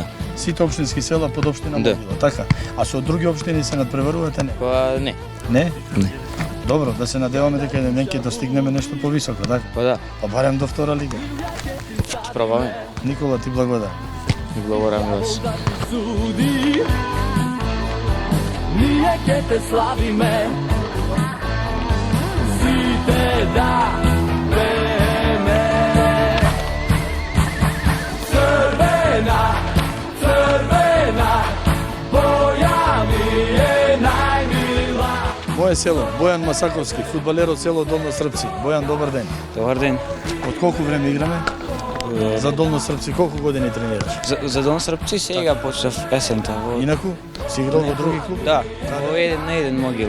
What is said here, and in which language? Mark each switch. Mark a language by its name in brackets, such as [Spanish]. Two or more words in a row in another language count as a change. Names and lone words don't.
[Macedonian] Сите општински села под општина Могила, така? А со други општини се надпреварувате не? Па не. Не? Не. Добро, да се надеваме дека еден ден ќе достигнеме нешто повисоко, така? Па да. Па барем до втора лига. Ќе пробаме. Никола, ти благодарам. И благодарам вас. Sudi, nije ke te slavime, site da vreme. Crvena, crvena, boja mi je najmila. Моје село, Бојан Масаковски, фудбалер од село Долно Српци. Бојан, добар ден. Добар ден. Од колку време играме? За Долно Српци колку години тренираш? За Долно Српци сега почнав есента. Инаку си играл во други клуб? Да, во еден на еден Могила.